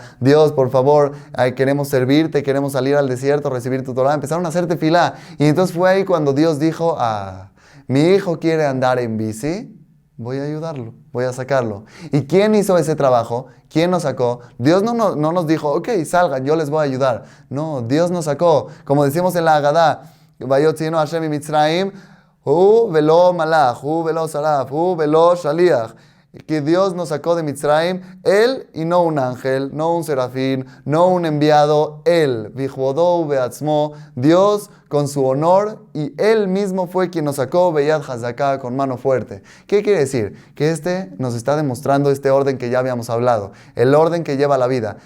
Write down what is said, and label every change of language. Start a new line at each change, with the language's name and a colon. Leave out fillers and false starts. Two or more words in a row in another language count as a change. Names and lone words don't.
Spanish: Dios, por favor, queremos servirte, queremos salir al desierto, recibir tu Torah. Empezaron a hacer tefilá. Y entonces fue ahí cuando Dios dijo, mi hijo quiere andar en bici, voy a ayudarlo, voy a sacarlo. ¿Y quién hizo ese trabajo? ¿Quién nos sacó? Dios no nos dijo, ok, salgan, yo les voy a ayudar. No, Dios nos sacó. Como decimos en la Agadá,
Hebrew: ויוציאנו ה' ממצרים, הוא ולא מלאך, הוא ולא שרף, הוא ולא שליח.
Spanish: Que Dios nos sacó de Mitzrayim, Él y no un ángel, no un serafín, no un enviado, Él,
Hebrew: בכבודו ובעצמו,
Spanish: Dios con su honor, y Él mismo fue quien nos sacó,
Hebrew: ביד חזקה,
Spanish: con mano fuerte. ¿Qué quiere decir? Que nos está demostrando este orden que ya habíamos hablado, el orden que lleva la vida.